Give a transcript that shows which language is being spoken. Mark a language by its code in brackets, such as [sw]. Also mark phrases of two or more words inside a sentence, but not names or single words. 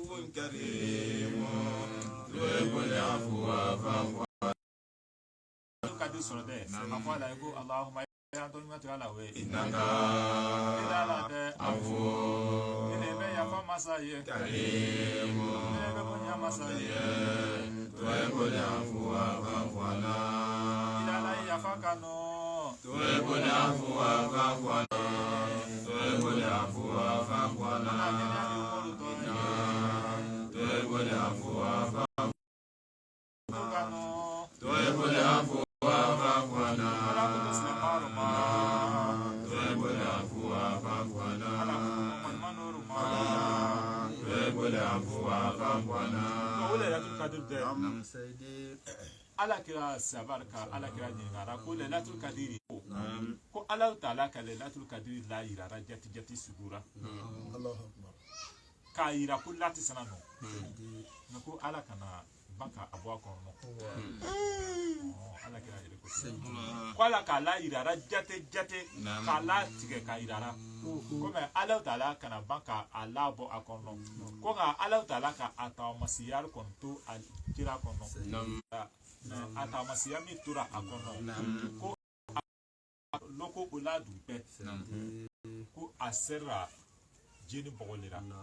[ar] كريم تحب العفو فاعف [bm] kadi sɔrɔ dɛ a fɔ a la ko Allahumma ya dɔn ma tigɛ la we [ar] إنك [bm] ila la dɛ [ar] عفو [bm] ne bɛ yafa masa ye [ar] كريم [bm] ne bɛ bonya masa ye [ar] تحب العفو فاعف عنا [bm] ila la yafa kanu [ar] تحب العفو فاعف عنا تحب العفو فاعف عنا تحب العفو فاعف [bm] kanu [ar] تحب العفو فاعف عنا تحب العفو فاعف عنا تحب العفو فاعف عنا نعم سيدي [bm] ala kira sabarka ala kira ɲininkara ko [ar] ليلة القدر [bm] ko [ar] الله تعالى [bm] ka [ar] ليلة القدر [bm] la yirara jati sugura k'a yira ko lati sana nɔ mɛ ko ala kana baka a bɔ a kɔnɔ ala kira yɛrɛ ko ala k'a la yirara jate k'a la tigɛ k'a yirara komi [ar] الله تعالى [bm] kana ban ka a la bɔ a kɔnɔ ko nka [ar] الله تعالى [bm] ka a taamasiya kɔni to a kira kɔnɔ a taamasiya min tora a kɔnɔ ko loko o la dugu bɛɛ ko a sera jeni bɔgɔlira